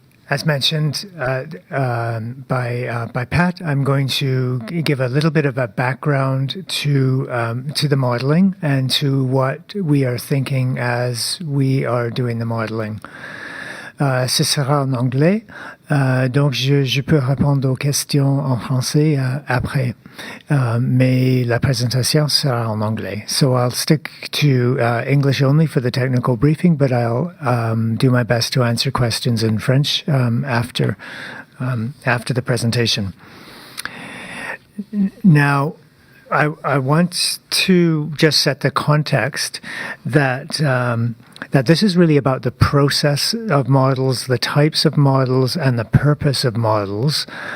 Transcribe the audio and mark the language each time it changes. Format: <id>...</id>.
<en>As mentioned by Pat, I'm going to give a little bit of a background to the modeling and to what we are thinking as we are doing the modeling.</en> <fr>Ce sera en anglais, donc je peux répondre aux questions en français après, mais la présentation sera en anglais.</fr> <en>So I'll stick to English only for the technical briefing, but I'll do my best to answer questions in French after the presentation. Now, I want to just set the context that this is really about the process of models, the types of models, and the purpose of models.</en>